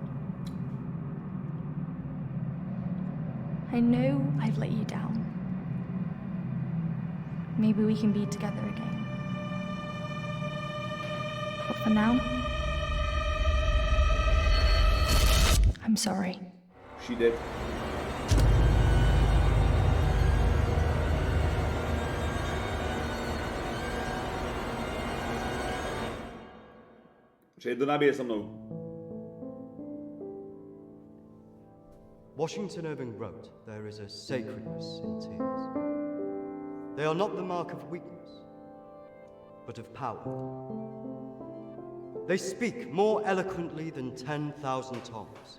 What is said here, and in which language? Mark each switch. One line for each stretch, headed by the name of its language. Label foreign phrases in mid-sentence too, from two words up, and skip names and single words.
English: I know I've let you down. Maybe we can be together again. But for now, I'm sorry. She did.
Slovak: Čiže to nabije so mnou.
English: Washington Irving wrote, "There is a sacredness in tears. They are not the mark of weakness, but of power. They speak more eloquently than 10,000 tongues.